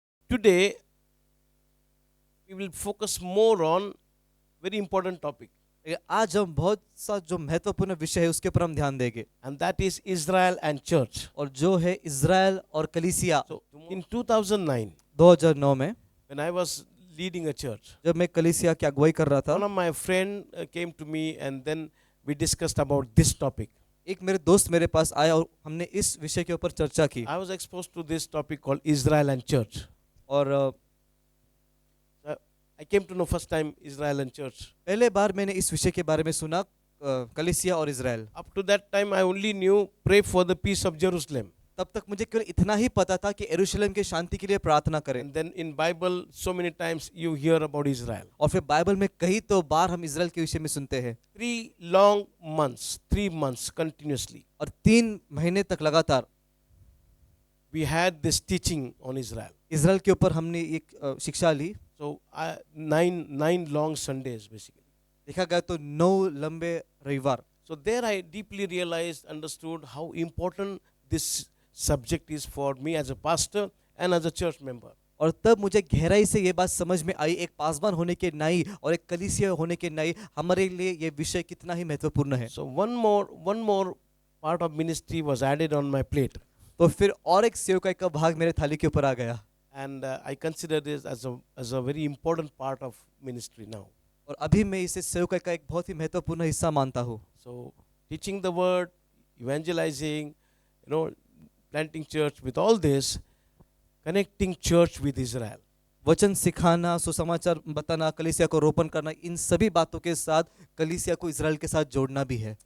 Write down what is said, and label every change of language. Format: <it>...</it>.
<en>today we will focus more on very important topic,</en> <hi>आज हम बहुत सा जो महत्वपूर्ण विषय है उसके ऊपर हम ध्यान देंगे,</hi> <en>and that is Israel and church.</en> <hi>और जो है इज़राइल और कलीसिया।</hi> <en>So in 2009,</en> <hi>2009 में</hi> <en>when I was leading a church,</en> <hi>जब मैं कलीसिया की अगुवाई कर रहा</hi> <en>one</en> <hi>था,</hi> <en>of my friend came to me, and then we discussed about this topic.</en> <hi>एक मेरे दोस्त मेरे पास आया और हमने इस विषय के ऊपर चर्चा की।</hi> <en>I was exposed to this topic called Israel and church.</en> <hi>और</hi> <en>I came to know first time Israel and church.</en> <hi>पहले बार मैंने इस विषय के बारे में सुना, कलीसिया और Israel.</hi> <en>Up to that time, I only knew pray for the peace of Jerusalem.</en> <hi>तब तक मुझे केवल इतना ही पता था कि यरूशलेम की शांति के लिए प्रार्थना करें।</hi> <en>And then in Bible, so many times you hear about Israel.</en> <hi>और फिर बाइबल में कई तो बार हम इज़राइल के विषय में सुनते हैं।</hi> <en>3 long months, 3 months continuously,</en> <hi>और 3 महीने तक लगातार</hi> <en>we had this teaching on Israel.</en> <hi>Israel के ऊपर हमने एक शिक्षा ली।</hi> <en>So 9 long Sundays basically.</en> <hi>देखा गया तो 9 लंबे रविवार।</hi> <en>So there I deeply realized, understood how important this subject is for me as a pastor and as a church member.</en> <hi>और तब मुझे गहराई से ये बात समझ में आई, एक पासवान होने के नाई और एक कलीसिया होने के नाई हमारे लिए ये विषय कितना ही महत्वपूर्ण है।</hi> <en>So one more part of ministry was added on my plate,</en> <hi>तो फिर और एक सेवकाई का भाग मेरे थाली के ऊपर आ गया,</hi> <en>and I consider this as a very important part of ministry now.</en> <hi>और अभी मैं इसे सेवकाई का एक बहुत ही महत्वपूर्ण हिस्सा मानता हूँ।</hi> <en>So teaching the word, evangelizing, planting church, with all this, connecting church with Israel.</en> <hi>वचन सिखाना, सुसमाचार बताना, कलीसिया को रोपण करना, इन सभी बातों के साथ कलीसिया को इज़राइल के साथ जोड़ना भी है।</hi>